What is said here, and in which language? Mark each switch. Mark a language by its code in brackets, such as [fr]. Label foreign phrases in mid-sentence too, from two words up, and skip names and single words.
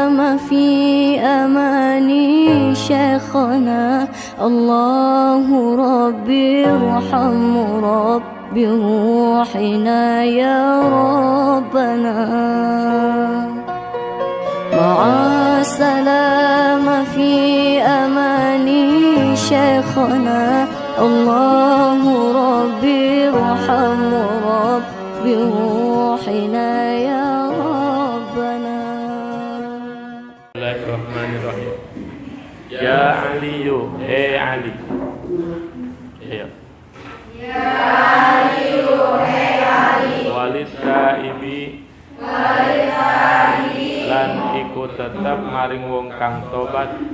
[ar] في أماني شيخنا الله ربي ارحم رب روحنا يا ربنا مع السلامة في أماني شيخنا الله ربي ارحم رب روحنا يا ربنا. بسم الله الرحمن الرحيم. يا علي، هي علي. يا علي، هي علي. وليد تائبي, [jv] lan iku tetep maring wong kang tobat.